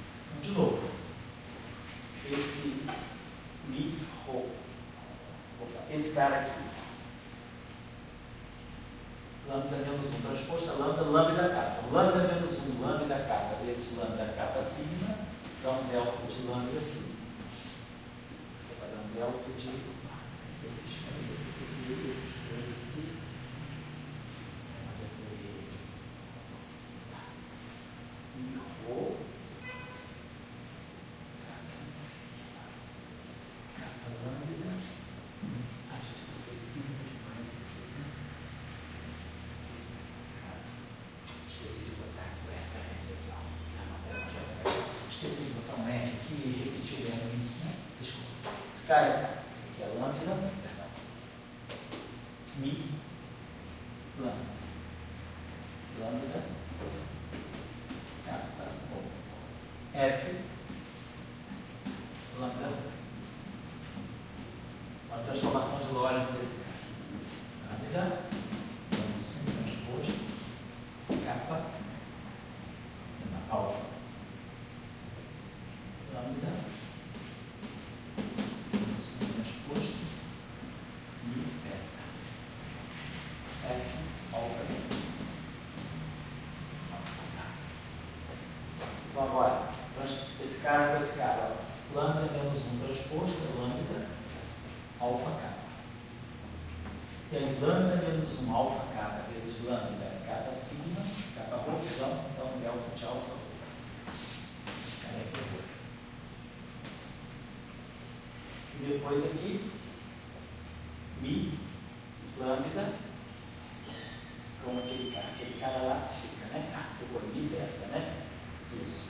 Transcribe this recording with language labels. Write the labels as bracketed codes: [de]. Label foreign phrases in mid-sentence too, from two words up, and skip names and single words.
[pt] Então, de novo, esse mi rho, esse cara aqui, lambda menos 1 transposto a lambda kappa. Lambda menos 1 lambda kappa vezes lambda kappa sigma dá um delta de lambda sigma. Vai dar um delta de esses dois aqui. Mi rho kappa lambda. Acho que foi simples demais aqui, né? Esqueci de botar aqui o referência aqui, ó. Esqueci de botar um F aqui e repetir o F nisso, né? Desculpa. Esse cara aqui é lambda, perdão. Mi lambda. Lambda kappa F lambda. Uma transformação de Lorentz desse cara. Lambda menos 1 transposto kappa alfa. Lambda menos 1 transposto mi beta. F alfa. Então agora, esse cara com esse cara, ó, lambda menos 1 transposto é lambda alfa kappa. E aí lambda menos 1 alfa kappa vezes lambda kappa sigma, kappa rho, então delta de alfa rho. E depois aqui, mi lambda, como aquele cara lá fica, né? Ficou mi beta, né? Isso.